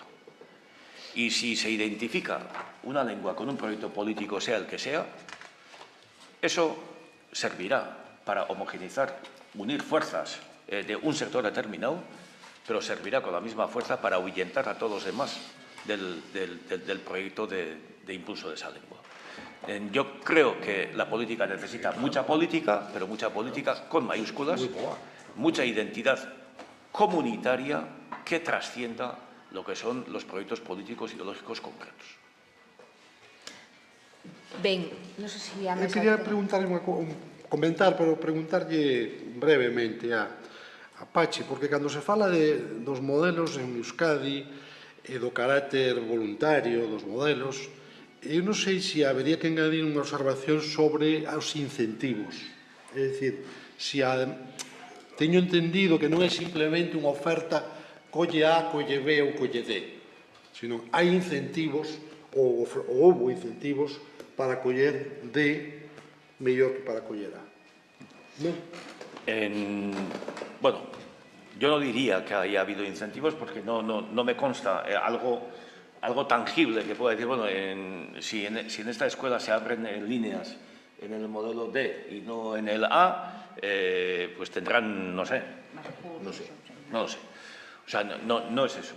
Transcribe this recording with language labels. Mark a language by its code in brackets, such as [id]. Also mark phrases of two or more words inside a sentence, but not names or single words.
[es] Y si se identifica una lengua con un proyecto político, sea el que sea, eso servirá para homogeneizar, unir fuerzas de un sector determinado, pero servirá con la misma fuerza para ahuyentar a todos los demás del proyecto de impulso de esa lengua. Yo creo que la política necesita mucha política, pero mucha política con mayúsculas, mucha identidad comunitaria que trascienda lo que son los proyectos políticos ideológicos concretos. [gl] Ben, non sei se a Eu mesa... quería comentar, pero preguntarlle brevemente a Pachi, porque cando se fala dos modelos en Euskadi e do carácter voluntario dos modelos, eu non sei se habería que engadir unha observación sobre os incentivos. É dicir, teño entendido que non é simplemente unha oferta colle A, colle B ou colle D, sino hai incentivos, ou houve incentivos para coller D mellor que para coller A. Non? [es] Bueno, yo no diría que haya habido incentivos porque no me consta algo tangible que pueda decir, bueno, si en esta escuela se abren líneas en el modelo D y no en el A, pues tendrán, no sé. No lo sé. O sea, no es eso.